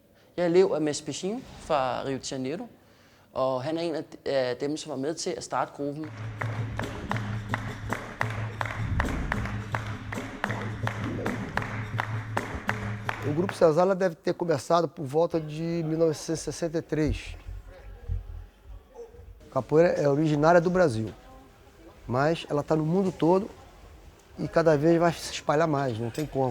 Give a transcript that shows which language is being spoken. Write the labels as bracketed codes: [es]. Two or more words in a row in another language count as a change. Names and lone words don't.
[da] Jeg er elev af Mes Pechin fra Rio de Janeiro, og han er en af dem, som var med til at starte gruppen. [pt] O Grupo Senzala deve ter começado por volta de 1963. A capoeira é originária do Brasil, mas ela está no mundo todo e cada vez vai se espalhar mais, não tem como.